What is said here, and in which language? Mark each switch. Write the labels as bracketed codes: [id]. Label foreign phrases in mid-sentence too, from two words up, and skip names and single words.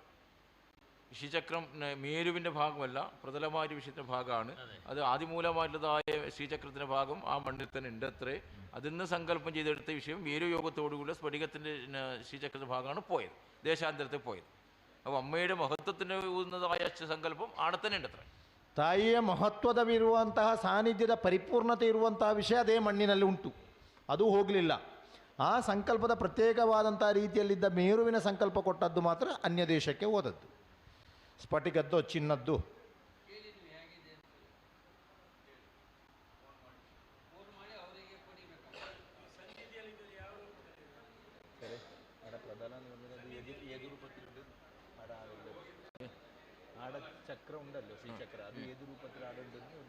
[ml] ശ്രീചക്രം മേരുവിൻ്റെ ഭാഗമല്ല, പ്രതലമായ വിഷയത്തിൻ്റെ ഭാഗമാണ്. അത് ആദിമൂലമായിട്ടുള്ളതായ ശ്രീചക്രത്തിൻ്റെ ഭാഗം ആ മണ്ണിൽ തന്നെ ഉണ്ട് അത്രേ. അതിൽ നിന്ന് സങ്കല്പം ചെയ്തെടുത്ത വിഷയം മേരു യോഗത്തോടുകൂടി സ്ഫടികത്തിൻ്റെ ശ്രീചക്രത്തിൻ്റെ ഭാഗമാണ് പോയത്, ദേശാന്തരത്തിൽ പോയത്. അപ്പോൾ അമ്മയുടെ മഹത്വത്തിന് ഊന്നതായ സങ്കല്പം ആടെ തന്നെ ഉണ്ട് അത്ര. [kn] ತಾಯಿಯ ಮಹತ್ವದವಿರುವಂತಹ ಸಾನ್ನಿಧ್ಯದ ಪರಿಪೂರ್ಣತೆ ಇರುವಂತಹ ವಿಷಯ ಅದೇ ಮಣ್ಣಿನಲ್ಲಿ ಉಂಟು, ಅದು ಹೋಗಲಿಲ್ಲ. ಆ ಸಂಕಲ್ಪದ ಪ್ರತ್ಯೇಕವಾದಂಥ ರೀತಿಯಲ್ಲಿದ್ದ ಮೇರುವಿನ ಸಂಕಲ್ಪ ಕೊಟ್ಟದ್ದು ಮಾತ್ರ ಅನ್ಯ ದೇಶಕ್ಕೆ ಹೋದದ್ದು. ಸ್ಫಟಿಕದ್ದು, ಚಿನ್ನದ್ದು. [ml] ആടെ ചക്ര ഉണ്ടല്ലോ, ശ്രീചക്ര, അത് ഏത് രൂപത്തിൽ ആടെ ഉണ്ടെന്ന്